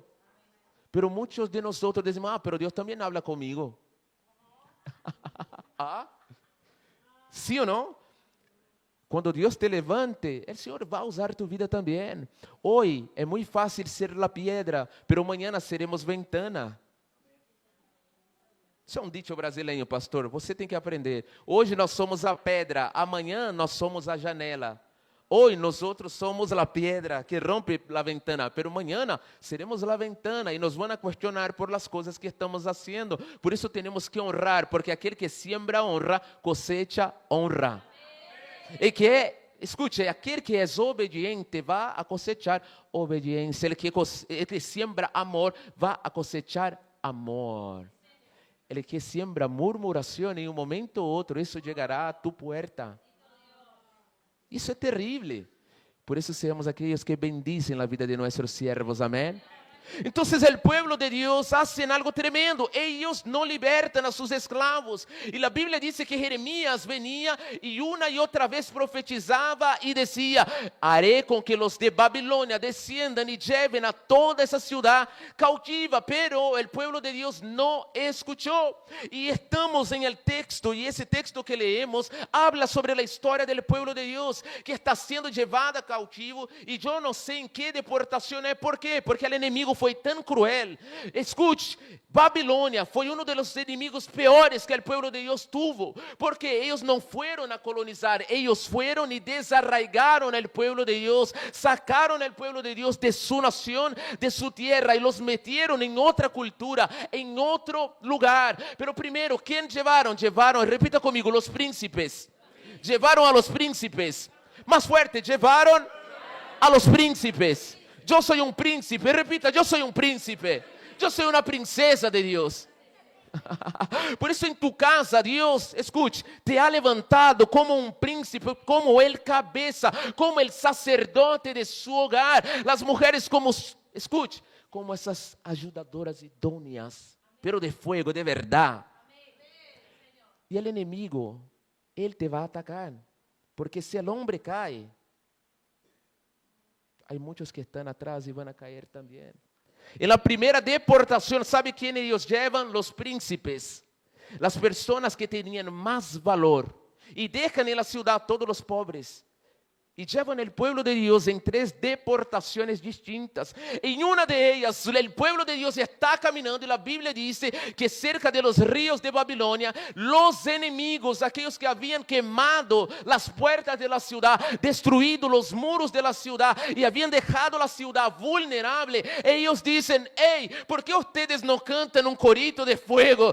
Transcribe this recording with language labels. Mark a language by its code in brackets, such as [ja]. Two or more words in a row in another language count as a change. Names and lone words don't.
[es] Pero muchos de nosotros decimos: pero Dios también habla conmigo. ¿Ah? ¿Sí o no? Cuando Dios te levante, el Señor va a usar tu vida también. Hoy es muy fácil ser la piedra, pero mañana seremos ventana. [pt] Isso é um dicho brasileiro, pastor. Você tem que aprender. Hoje nós somos a pedra, amanhã nós somos a janela. [es] Hoy nosotros somos la piedra que rompe la ventana, pero mañana seremos la ventana y nos van a cuestionar por las cosas que estamos haciendo. Por eso tenemos que honrar, porque aquel que siembra honra, cosecha honra. Y que, escuche, aquel que es obediente va a cosechar obediencia. El que siembra amor va a cosechar amor. El que siembra murmuración en un momento u otro, eso llegará a tu puerta. [pt] Isso é terrível. Por isso seamos aqueles que bendicen a vida de nossos siervos. Amém. [es] Entonces el pueblo de Dios hacen algo tremendo. Ellos no libertan a sus esclavos. Y la Biblia dice que Jeremías venía y una y otra vez profetizaba y decía: haré con que los de Babilonia desciendan y lleven a toda esa ciudad cautiva. Pero el pueblo de Dios no escuchó. Y estamos en el texto, y ese texto que leemos habla sobre la historia del pueblo de Dios que está siendo llevada cautivo. Y yo no sé en qué deportación es. ¿Por qué? Porque el enemigo [pt] foi tão cruel. Escute, Babilônia foi um dos inimigos piores que o povo de Deus tuvo, porque eles não foram a colonizar, eles foram e desarraigaram o povo de Deus, sacaram o povo de Deus de sua nação, de sua terra, e [es] los metieron [pt] em outra cultura, em outro lugar. Pero primeiro, quem levaram? Levaram, repita comigo, os príncipes. [es] Levaram a los príncipes. Mais fuerte, levaram a los príncipes. [pt] Eu sou um príncipe, repita, eu sou um príncipe. Eu sou uma princesa de Deus. Por isso em tu casa Deus, escute, [es] te ha levantado como um príncipe, como el cabeça, como el sacerdote de su hogar. [pt] As mulheres como, escute, como essas ajudadoras idôneas, [es] pero de fuego, de verdade. [pt] E o inimigo, ele te vai atacar, porque se o homem cai, há muitos que estão atrás e vão a cair também. [es] En la primera deportación, ¿sabe quién ellos llevan? Los príncipes, las personas que tenían más valor, y dejan en la ciudad todos los pobres, y llevan el pueblo de Dios en 3 deportaciones distintas. En una de ellas, el pueblo de Dios está caminando, y la Biblia dice que cerca de los ríos de Babilonia, los enemigos, aquellos que habían quemado las puertas de la ciudad, destruido los muros de la ciudad, y habían dejado la ciudad vulnerable, ellos dicen: hey, ¿por qué ustedes no cantan un corito de fuego?